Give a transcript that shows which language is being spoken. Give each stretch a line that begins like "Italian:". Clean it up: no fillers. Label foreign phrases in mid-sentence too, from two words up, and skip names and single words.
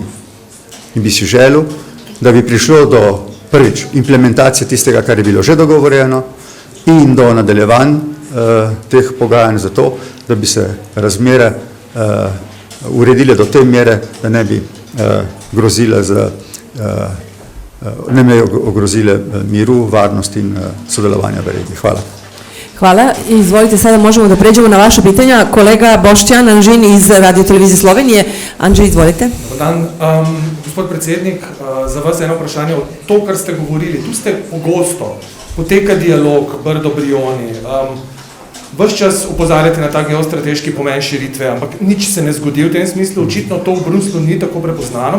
Slovenian: In bi si želel, da bi prišlo do prvič implementacije tistega, kar je bilo že dogovorjeno in do nadaljevanj teh pogajanj za to, da bi se razmere uredile do te mere, da ne bi ogrozile miru, varnosti in sodelovanja v regiji. Hvala.
Serbian: Hvala. Izvolite, sada možemo da pređemo na vaše pitanja. Kolega Boštjan Anžin iz Radio Televizije Slovenije. Anžin, izvolite. Dobar dan.
Slovenian: Gospod predsednik, za vas eno vprašanje. To, kar ste govorili, tu ste pogosto, poteka dialog, Brdo-Brioni, ves čas upozarjate na ta geostrateški pomen širitve, ampak nič se ne zgodi v tem smislu, očitno to v Bruslju ni tako prepoznano.